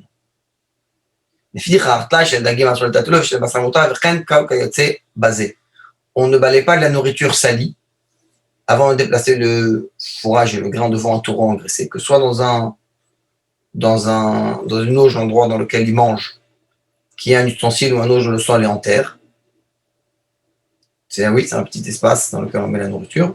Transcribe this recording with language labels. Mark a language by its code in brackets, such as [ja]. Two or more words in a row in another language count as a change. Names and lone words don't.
[he] לפיכך, תלאי של דגים אסור לטלטלו ושל בשר מותר, וכן כיוצא בזה. [fr] On ne balaye pas de la nourriture salie avant de déplacer le fourrage et le grain devant un taureau engraissé, que ce soit dans une auge, l'endroit dans lequel il mange, qui est un ustensile ou un auge où le sol est en terre. C'est un petit espace dans lequel on met la nourriture.